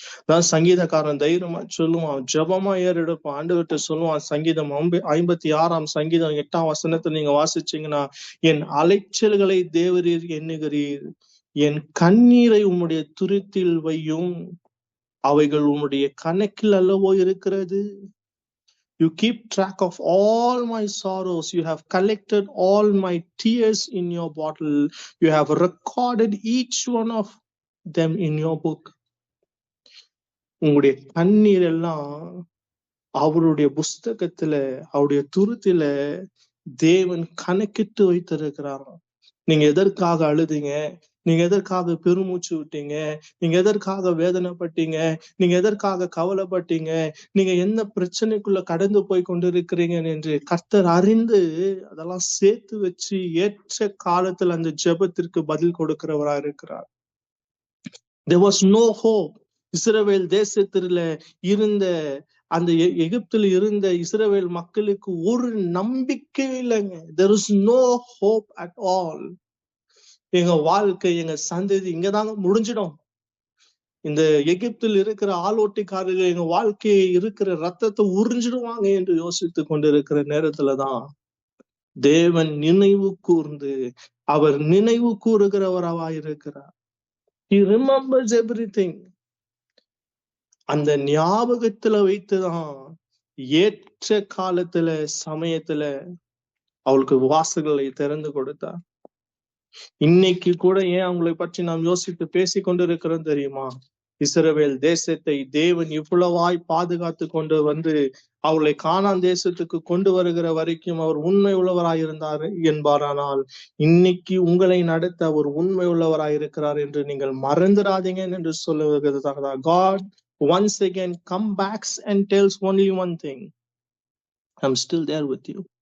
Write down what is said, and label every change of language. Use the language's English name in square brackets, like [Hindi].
[Tamil] தான் சங்கீதக்காரன் தைரியமா சொல்லுவான், ஜெபமா ஏறெடுப்பான், ஆண்டவர்கிட்ட சொல்லுவான். சங்கீதம் 56 சங்கீதம் 8 நீங்க வாசிச்சீங்கன்னா, என் அலைச்சல்களை தேவரீர் எண்ணுகிறீர், என் கண்ணீரை உம்முடைய துருத்தில் வையும், அவைகள் உம்முடைய கணக்கில் அல்லவோ இருக்கிறது. [English] You keep track of all my sorrows. You have collected all my tears in your bottle. You have recorded each one of them in your book. [Tamil] உங்களுடைய கண்ணீர் எல்லாம் அவருடைய புஸ்தகத்துல, அவருடைய துருத்தில தேவன் கணக்கிட்டு வைத்திருக்கிறார். நீங்க எதற்காக அழுதீங்க, நீங்க எதற்காக பெருமூச்சு விட்டீங்க, நீங்க எதற்காக வேதனைப்பட்டீங்க, நீங்க எதற்காக கவலைப்பட்டீங்க, நீங்க என்ன பிரச்சனைக்குள்ள கடந்து போய் கொண்டிருக்கிறீங்க என்று கர்த்தர் அறிந்து அதெல்லாம் சேர்த்து வச்சு ஏற்ற காலத்துல அந்த ஜெபத்திற்கு பதில் கொடுக்கிறவராக இருக்கிறார். [English] There was no hope. [Tamil] இஸ்ரவேல் தேசத்தில இருந்த அந்த எகிப்தில் இருந்த இஸ்ரவேல் மக்களுக்கு ஒரு நம்பிக்கை இல்லைங்க. [English] There is no hope at all. [Tamil] எங்க வாழ்க்கை, எங்க சந்ததி இங்கதாங்க முடிஞ்சிடும். இந்த எகிப்தில் இருக்கிற ஆளோட்டிக்காரர்கள் எங்க வாழ்க்கையை இருக்கிற ரத்தத்தை உறிஞ்சிடுவாங்க என்று யோசித்து கொண்டிருக்கிற நேரத்துலதான் தேவன் நினைவு கூர்ந்து அவர் நினைவு கூறுகிறவராக இருக்கிறார். [English] He remembers everything. [Tamil] அந்த ஞாபகத்துல வைத்துதான் ஏற்ற காலத்துல சமயத்துல அவளுக்கு வாசல்களை திறந்து கொடுத்தார். இன்னைக்கு கூட ஏன் அவங்களை பற்றி நாம் யோசித்து பேசி கொண்டிருக்கிறோம் தெரியுமா? இஸ்ரவேல் தேசத்தை தேவன் இவ்வளவாய் பாதுகாத்து கொண்டு வந்து அவளை கானான் தேசத்துக்கு கொண்டு வருகிற வரைக்கும் அவர் உண்மை உள்ளவராயிருந்தார் என்பாரானால், இன்னைக்கு உங்களை நடத்த அவர் உண்மை உள்ளவராயிருக்கிறார் என்று நீங்கள் மறந்துடாதீங்க என்று சொல்லுவதற்காக [English] God once again come backs and tells only one thing. I'm still there with you.